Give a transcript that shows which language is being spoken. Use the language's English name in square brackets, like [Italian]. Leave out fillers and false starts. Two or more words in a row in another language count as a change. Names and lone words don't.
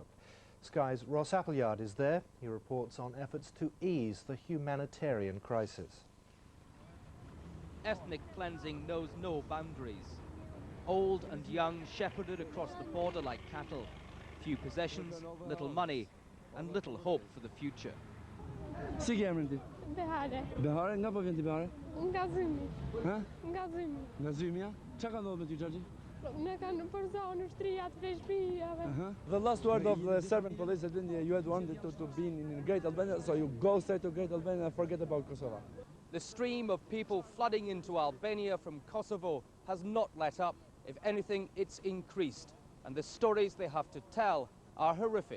[English] Sky's Ross Appleyard is there. He reports on efforts to ease the humanitarian crisis. Ethnic cleansing knows no boundaries. Old and young shepherded across the border like cattle. Few possessions, little money, and little hope for the future. [Albanian] Si ke emrin ti? Behare. Behare, nga po vjen ti Behare? Nga Zymi. Ha? Nga Zymi. Nga Zymja? Çka ka ndodhur me ty Xhaxhi? Ne kanë përzorë në shtëria të shtëpive. [English] The last word of the Serbian police has been you had wanted to be in Great Albania, so you go straight to Great Albania and forget about Kosovo. The stream of people flooding into Albania from Kosovo has not let up. If anything, it's increased. And the stories they have to tell are horrific.